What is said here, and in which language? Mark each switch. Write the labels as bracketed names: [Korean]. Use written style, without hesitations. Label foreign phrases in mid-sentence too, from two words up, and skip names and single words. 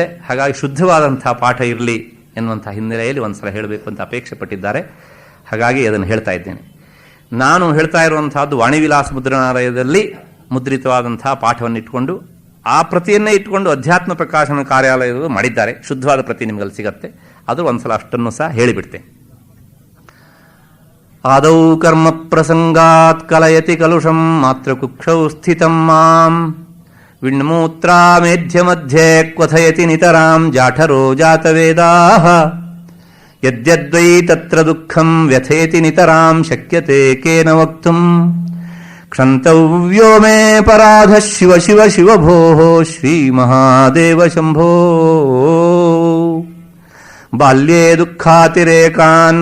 [Kannada] ಹಾಗಾಗಿ ಶುದ್ಧವಾದಂಥ ಪಾಠ ಇರಲಿ ಎನ್ನುವಂಥ ಹಿನ್ನೆಲೆಯಲ್ಲಿ ಒಂದು ಸಲ ಹೇಳಬೇಕು ಅಂತ ಅಪೇಕ್ಷೆ ಪಟ್ಟಿದ್ದಾರೆ. ಹಾಗಾಗಿ ಅದನ್ನು ಹೇಳ್ತಾ ಇದ್ದೇನೆ. ನಾನು ಹೇಳ್ತಾ ಇರುವಂತಹದ್ದು ವಾಣಿವಿಲಾಸ ಮುದ್ರಣಾಲಯದಲ್ಲಿ ಮುದ್ರಿತವಾದಂಥ ಪಾಠವನ್ನು ಇಟ್ಕೊಂಡು ಆ ಪ್ರತಿಯನ್ನೇ ಇಟ್ಕೊಂಡು ಅಧ್ಯಾತ್ಮ ಪ್ರಕಾಶನ ಕಾರ್ಯಾಲಯಗಳು ಮಾಡಿದ್ದಾರೆ. ಶುದ್ಧವಾದ ಪ್ರತಿ ನಿಮಗಲ್ಲಿ ಸಿಗತ್ತೆ. ಅದು ಒಂದ್ಸಲ ಅಷ್ಟನ್ನು ಸಹ ಹೇಳಿಬಿಡ್ತೇನೆ. [Sanskrit] ಆದೌ ಕರ್ಮ ಪ್ರಸಂಗಾತ್ ಕಲಯತಿ ಕಲುಷಂ ಮಾತ್ರ ಕುಕ್ಷೌ ಸ್ಥಿತಂ ಮಾಂ ವಿಣ್ಮೂತ್ರಾಮೇಧ್ಯ ಮಧ್ಯೆ ಕ್ವಥಯತಿ ನಿತರಾಂ ಜಾಠರೋ ಜಾತವೇದಾಃ ಯದ್ಯದ್ವೈ ತತ್ರ ದುಃಖಂ ವ್ಯಥೇತಿ ನಿತರಾಂ ಶಕ್ಯತೆ ಕೇನ ವಕ್ತುಂ ಕ್ಷಂತವ್ಯೋ ಮೇ ಪರಾಧ ಶಿವ ಶಿವ ಶಿವ ಭೋಃ ಶ್ರೀ ಮಹಾದೇವ ಶಂಭೋ ಬಾಲ್ಯೇ ದುಃಖಾತಿರೇಕಾನ್